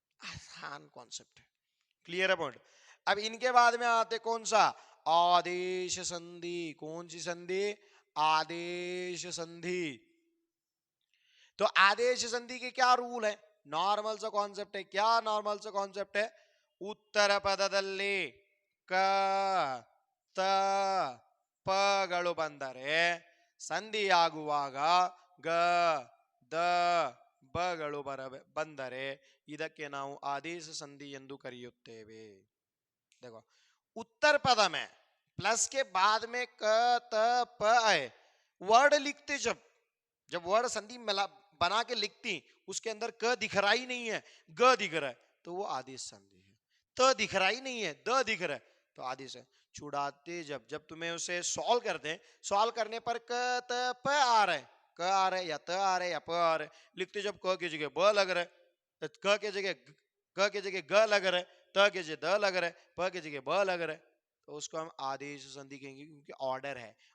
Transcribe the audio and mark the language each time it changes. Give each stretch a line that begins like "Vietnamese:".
Hindi: आसान कॉन्सेप्ट है, क्लियर है पॉइंट। अब इनके बाद में आते कौन सा? आदेश संधि। कौन सी संधि? आदेश संधि। तो आदेश संधि के क्या रूल है? नॉर्मल सा कॉन्सेप्ट है। क्या नॉर्मल सा कॉन्सेप्ट है?
Kannada: उत्तर पदದಲ್ಲಿ ಕ ತ ಪಗಳು ಬಂದರೆ ಸಂಧಿಯಾಗುವಾಗ ಗ ದ ಬಗಳು ಬಂದರೆ ಇದಕ್ಕೆ ನಾವು ಆದೇಶ ಸಂಧಿ ಎಂದು ಕರೆಯುತ್ತೇವೆ।
Hindi: देखो, उत्तर पद में प्लस के बाद में क त प आए, वर्ड लिखते जब वर्ड संधि बना के लिखती, उसके अंदर क दिख रहा ही नहीं है, ग दिख रहा है, तो वो आदेश संधि है। त दिख रहा ही नहीं है, द दिख रहा है, तो आदेश है। छुड़ाते जब तुम्हें उसे सॉल्व करते हैं, सॉल्व करने पर क त प आ रहा है, क आ रहा है या त आ रहा है या प आ रहा है, लिखते जब क की जगह ब लग रहा है, क के जगह ग लग रहा है, त के जगह द लग रहा है, प के जगह ब लग रहा है, तो उसको हम आदेश संधि कहेंगे, क्योंकि ऑर्डर है।